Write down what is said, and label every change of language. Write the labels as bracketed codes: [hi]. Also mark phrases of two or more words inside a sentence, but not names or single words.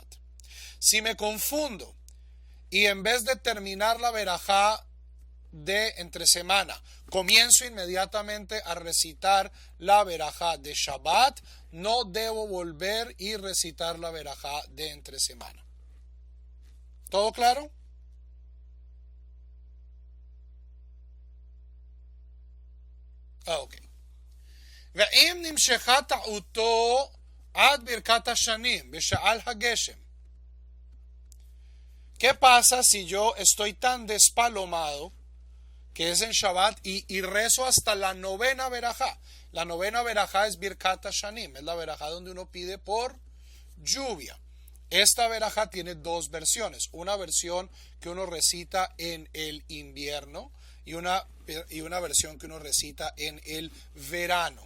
[es] Si me confundo y en vez de terminar la verajá de entre semana, comienzo inmediatamente a recitar la verajá de Shabbat, no debo volver y recitar la verajá de entre semana. ¿Todo claro? אוקיי. [he] ואם נמשכה טעותו עד ברכת השנים בשעל הגשם. [es] ¿Qué pasa si yo estoy tan despalomado que es en Shabbat y rezo hasta la novena verajá? La novena verajá es Birkat HaShanim, es la verajá donde uno pide por lluvia. Esta verajá tiene dos versiones, una versión que uno recita en el invierno y una versión que uno recita en el verano.